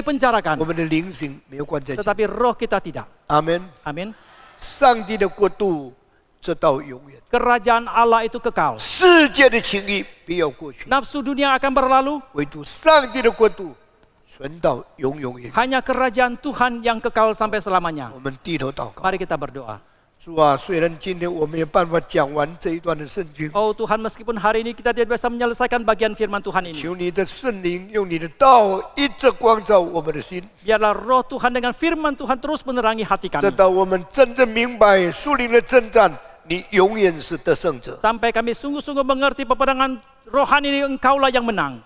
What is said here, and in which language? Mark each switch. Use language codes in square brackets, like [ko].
[id] dipenjarakan, [zh] 们的灵性没有关在监牢。 [id] tetapi roh kita tidak. [zh] 阿门。 [id] Amin. [zh] 上帝的国度直到永远， [id] Kerajaan Allah itu kekal. [zh] 世界的情欲必要过去， [id] Nafsu dunia akan berlalu, [zh] 唯独上帝的国度存到永永远远。 [id] hanya kerajaan Tuhan yang kekal sampai selamanya. [zh] 我们低头祷告， [id] Mari kita berdoa. [zh] 主啊，虽然今天我没有办法讲完这一段的圣经， [id] Oh Tuhan, meskipun hari ini kita tidak bisa menyelesaikan bagian firman Tuhan ini, [zh] 求你的圣灵用你的道一直光照我们的心， [id] biarlah roh Tuhan dengan firman Tuhan terus menerangi hati [zh] 直 [id] kami. [zh] 到我们真正明白属灵的征战，你永远是得胜者。 [id] Sampai kami sungguh-sungguh mengerti peperangan rohani ini, Engkaulah yang menang.